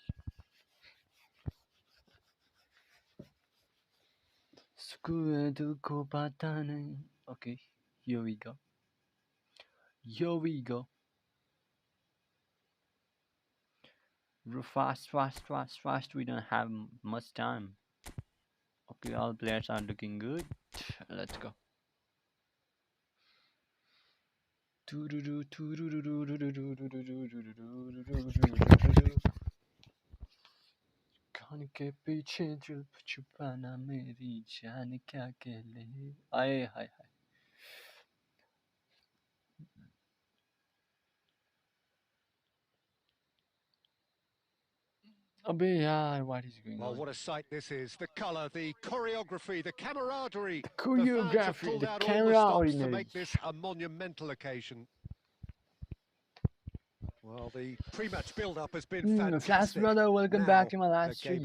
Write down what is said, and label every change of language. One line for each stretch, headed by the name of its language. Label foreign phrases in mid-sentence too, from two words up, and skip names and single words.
English: Okay, here we go. Here we go. Fast, fast, fast, fast. We don't have much time. Okay, all players are looking good. Let's go.
Hindi: कान के पीछे जुल्फ छुपाना मेरी जान क्या कहले आए हाय हाय अबे यार
English: what is going Well, on? what a sight this is. The colour, the choreography, the camaraderie. The choreography, the fans have pulled the out all camera the stops ordinary. to make this a monumental occasion. Well, the pre-match build-up has been fantastic. Flash brother, welcome Now, back to my live the stream.